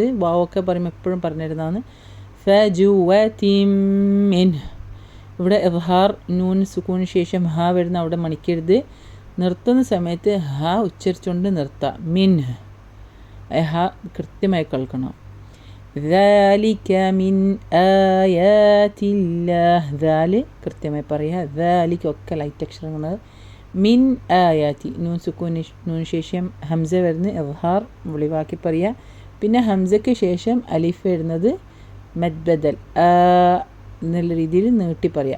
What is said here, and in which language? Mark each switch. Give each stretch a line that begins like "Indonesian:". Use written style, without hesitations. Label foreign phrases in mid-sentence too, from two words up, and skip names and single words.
Malayalam: വാവൊക്കെ പറയുമ്പോൾ എപ്പോഴും പറഞ്ഞിരുന്നതാണ്.
Arabic: فجوة من,
Malayalam: ഇവിടെ ഇദ്ഹാർ നൂൻ സുക്കൂന് ശേഷം ഹ വരുന്ന അവിടെ മണിക്കരുത്. നിർത്തുന്ന സമയത്ത് ഹ ഉച്ചരിച്ചുകൊണ്ട് നിർത്താം. മിൻ, ഹ കൃത്യമായി കേൾക്കണം.
Arabic: ذَلِكَ مِنْ آيَاتِ اللَّهِ,
Malayalam: ദാല് കൃത്യമായി പറയുക. ذَلِكَ ഒക്കെ ലൈറ്റ് അക്ഷരങ്ങൾ,
Arabic: من آيات
Malayalam: നൂൻ സുക്കൂന് നൂൻ ശേഷം ഹംസ വരുന്ന ഇദ്ഹാർ വെളിവാക്കി പറയുക. പിന്നെ ഹംസയ്ക്ക് ശേഷം അലിഫ് വരുന്നത് മദ്ബദൽ എന്നുള്ള രീതിയിൽ നീട്ടി പറയുക.